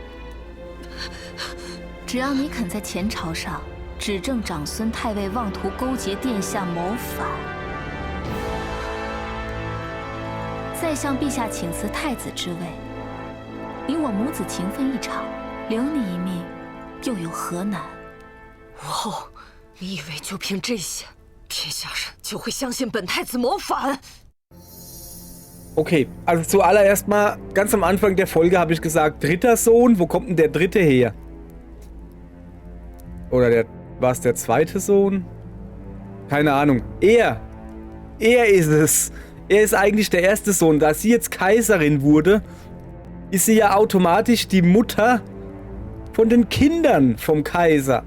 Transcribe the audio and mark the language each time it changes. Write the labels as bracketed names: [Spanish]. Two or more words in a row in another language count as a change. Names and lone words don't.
[Chinese] 只要你肯在前朝上指证长孙太尉妄图勾结殿下谋反，再向陛下请辞太子之位，你我母子情分一场，留你一命，又有何难？武后，你以为就凭这些，天下人就会相信本太子谋反？ [German] Okay, also zuallererst mal, ganz am Anfang der Folge habe ich gesagt, dritter Sohn, wo kommt denn der dritte her? Oder war es der zweite Sohn? Keine Ahnung. Er ist es. Er ist eigentlich der erste Sohn. Da sie jetzt Kaiserin wurde, ist sie ja automatisch die Mutter von den Kindern vom Kaiser.